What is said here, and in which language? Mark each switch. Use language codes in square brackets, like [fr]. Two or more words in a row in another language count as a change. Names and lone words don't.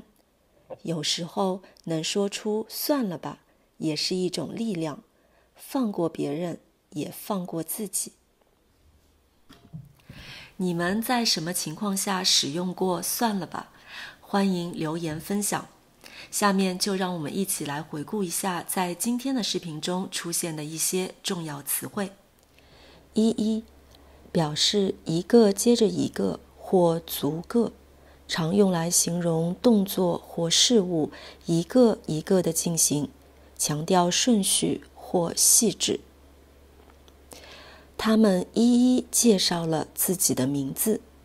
[zh] 有時候能說出算了吧，也是一種力量，放過別人，也放過自己。你們在什麼情況下使用過算了吧？歡迎留言分享。下面就讓我們一起來回顧一下在今天的視頻中出現的一些重要詞彙。一，表示一個接着一個或逐個，常用來形容動作或事物一個一個的進行，強調順序或細緻。他們一一介紹了自己的名字。